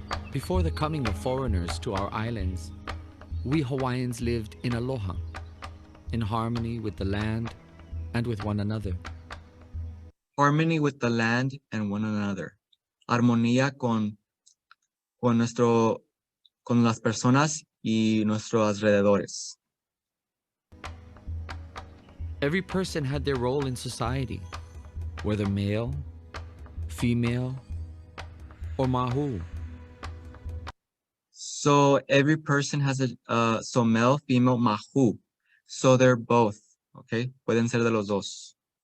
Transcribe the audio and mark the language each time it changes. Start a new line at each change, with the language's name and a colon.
English: Before the coming of foreigners to our islands, we Hawaiians lived in aloha, in harmony with the land and with one another. Harmony with the land and one another.
Spanish: Armonía con las personas y nuestros alrededores.
English: Every person had their role in society, whether male, female, or mahu. So every person has so male, female, mahu. So they're both, okay?
Spanish: Pueden ser de los dos.